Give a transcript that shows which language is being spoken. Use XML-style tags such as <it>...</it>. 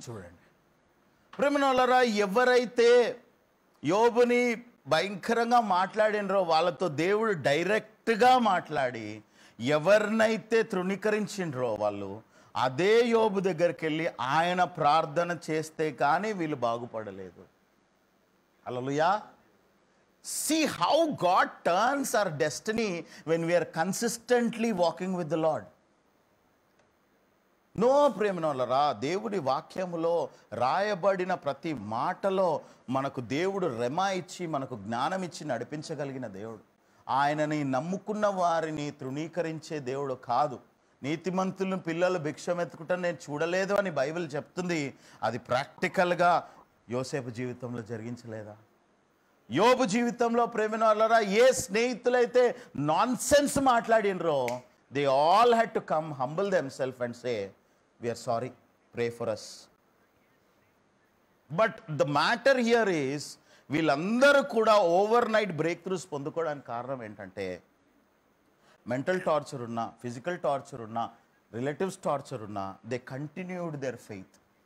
<te>చూడండి ప్రేమనోళ్ళరా, ఎవరైతే యోబుని భయంకరంగా మాట్లాడినరో వాళ్ళతో దేవుడు డైరెక్ట్గా మాట్లాడి ఎవరినైతే తృణీకరించిండ్రో వాళ్ళు అదే యోబు దగ్గరికి వెళ్ళి ఆయన ప్రార్థన చేస్తే కానీ వీళ్ళు బాగుపడలేదు. హల్లెలూయా.</te> <en>See how God turns our destiny when we are consistently walking with the Lord.</en> <te>No ప్రేమనోళ్ళరా, దేవుడి వాక్యములో రాయబడిన ప్రతి మాటలో మనకు దేవుడు రెమా ఇచ్చి మనకు జ్ఞానం ఇచ్చి నడిపించగలిగిన దేవుడు. ఆయనని నమ్ముకున్న వారిని తృణీకరించే దేవుడు కాదు. నీతిమంతులను పిల్లలు భిక్షమెత్తుకుంటా నేను చూడలేదు అని బైబిల్ చెప్తుంది. అది ప్రాక్టికల్గా యోసేపు జీవితంలో జరిగించలేదా? యోబు జీవితంలో ప్రేమనోళ్ళరా, ఏ స్నేహితులైతే non sense మాట్లాడినరో</te> <en>they all had to come humble themselves and say, we are sorry, pray for us. But the matter here is</en> <te>వీళ్ళందరూ కూడా ఓవర్ నైట్ బ్రేక్ త్రూస్ పొందుకోవడానికి కారణం ఏంటంటే మెంటల్ టార్చర్ ఉన్నా, ఫిజికల్ టార్చర్ ఉన్నా, రిలేటివ్స్ టార్చర్ ఉన్నా,</te> <en>They continued their faith.</en>